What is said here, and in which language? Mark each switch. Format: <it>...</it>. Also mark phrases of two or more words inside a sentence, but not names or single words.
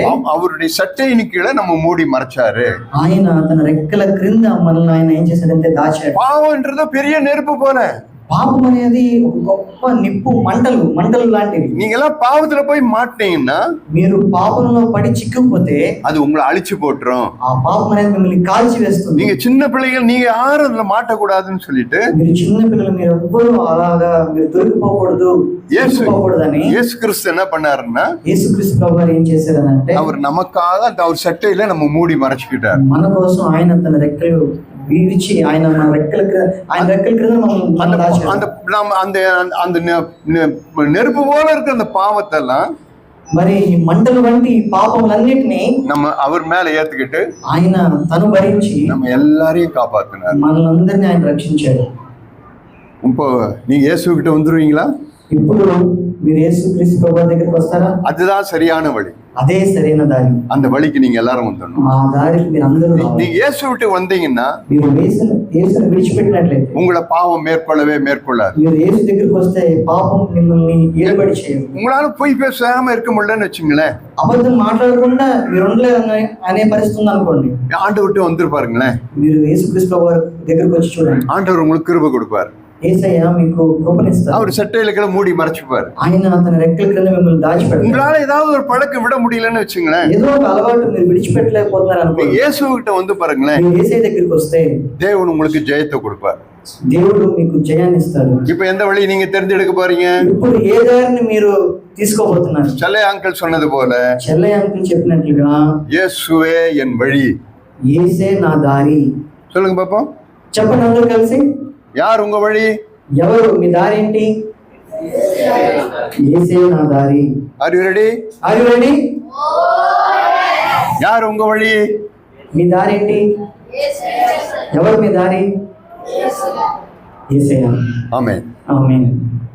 <ta>அவருடைய சட்டையின் கீழே நம்ம மூடி மறைச்சாரு.</ta> <te>ఆయన తన రెక్కల క్రింద మనల్ని ఆయన ఏం చేశాడంటే దాచాడు.</te> <ta>பாவம்ன்றது பெரிய நெருப்பு போல,</ta> <te>పాపం అనేది ఒక గొప్ప నిప్పు మంటలు లాంటివి.</te> <ta>நீங்க எல்லாம் பாவத்துல போய் மாட்டீங்கன்னா</ta> <te>మీరు పాపంలో పడి చిక్కుకుపోతే</te> <ta>அது உங்களை அழிச்சு போட்டுரும்.</ta> <te>ఆ పాపం అనేది మిమ్మల్ని కాల్చి వేస్తుంది.</te> <ta>நீங்க சின்ன பிள்ளைகள், நீங்க யாரும் அதுல மாட்டக்கூடாதுன்னு சொல்லிட்டு</ta> <te>మీరు చిన్న పిల్లలు, మీరు ఎవ్వరూ అలాగా మీరు దొరికిపోకూడదు, దొరికిపోకూడదని</te> <ta>இயேசு கிறிஸ்து என்ன பண்ணாருன்னா,</ta> <te>యేసుక్రీస్తు ప్రభు వారు ఏం చేశారనంటే,</te> <ta>அவர் நமக்காக அந்த அவர் சட்டையில நம்ம மூடி மறைச்சுக்கிட்டார்.</ta> <te>మన కోసం ఆయన తన రెక్కలు విరిచి ఆయన రెక్కల క్రింద</te> <ta>அந்த நம்ம அந்த நெருப்பு போல இருக்கிற அந்த பாவத்தெல்லாம்</ta> <te>మరి ఈ మంటలు వంటి పాపములన్నిటినీ</te> <ta>நம்ம அவர் மேல ஏத்துக்கிட்டு</ta> <te>ఆయన తను భరించి</te> <ta>நம்ம எல்லாரையும் காப்பாத்தினார்.</ta> <te>మనల్ని ఆయన రక్షించాడు.</te> <ta>இப்போ நீங்க இயேசு கிட்ட வந்துருவீங்களா?</ta> <te>ఇప్పుడు మీరు యేసుక్రీస్తు ప్రభు దగ్గరికి వస్తారా?</te> <ta>அதுதான் சரியான வழி.</ta> <te>అదే సరైన దారి.</te> <ta>அந்த వழிக்கு நீங்க எல்லாரும் வந்துடணும்.</ta> <te>ఆ దారికి మీరు అందరూ</te> <ta>நீங்க இயேசு விட்டு வந்தீங்கன்னா,</ta> <te>మీరు యేసుని విడిచిపెట్టినట్లయితే</te> <ta>உங்களை பாவம் மேற்கொள்ளாது.</ta> <te>మీరు యేసు దగ్గరికి వస్తే పాపం మిమ్మల్ని ఏలుబడి చేయదు.</te> <ta>உங்களால பொய் பேசாம இருக்க முடியலன்னு வச்சுங்களேன்,</ta> <te>అబద్ధం మాట్లాడకుండా మీరు ఉండలేరు అనే పరిస్థితి ఉంది అనుకోండి,</te> <ta>ஆண்டவர் விட்டு வந்துருப்பாருங்களேன்.</ta> <te>మీరు యేసుక్రీస్తు ప్రభు దగ్గరికి వచ్చి చూడండి,</te> <ta>ஆண்டவர் உங்களுக்கு கிருபை கொடுப்பாரு.</ta> <te>యేసయ్య మీకు కృపనిస్తారు.</te> <ta>அவர் சட்டையில மூடி மறைச்சுப்பாரு.</ta> <te>ఆయన తన రెక్కల క్రింద మిమ్మల్ని దాచిపెడతారు.</te> <ta>உங்களால ஏதாவது ஒரு பழக்கம் விட முடியலன்னு வச்சுங்களேன்,</ta> <te>ఏదో ఒక అలవాటు మీరు విడిచిపెట్టలేకపోతున్నారు అనుకోండి,</te> <ta>இயேசு கிட்ட வந்து பாருங்களேன்,</ta> <te>మీరు యేసయ్య దగ్గరికి వస్తే</te> <ta>தேவன் உங்களுக்கு ஜெயத்தை கொடுப்பார்.</ta> <te>దేవుడు మీకు జయాన్ని ఇస్తాడు.</te> <ta>இப்ப எந்த வழி நீங்க தெரிஞ்செடுக்க போறீங்க?</ta> <te>ఇప్పుడు ఏ దారిని మీరు తీసుకోబోతున్నారు?</te> <ta>செல்லை அங்கிள் சொன்னது போல,</ta> <te>చెల్లయ్య అంకుల్ చెప్పినట్లుగా,</te> <ta>இயேசுவே என் வழி.</ta> <te>యేసే నా దారి.</te> <ta>சொல்லுங்க பாப்போம்,</ta> <te>చెప్పండి అందరూ కలిసి.</te> <ta>யார் உங்க வழி?</ta> <te>ఎవరు మీ దారి ఏంటి? యేసే నా దారి.</te> <en>Are you ready? Are you ready?</en> <ta>யார் உங்க வழி?</ta> <te>మీ దారి ఏంటి? ఎవరు మీ దారి? యేసయ్య.</te> <ta>ஆமென்.</ta> <te>ఆమేన్.</te>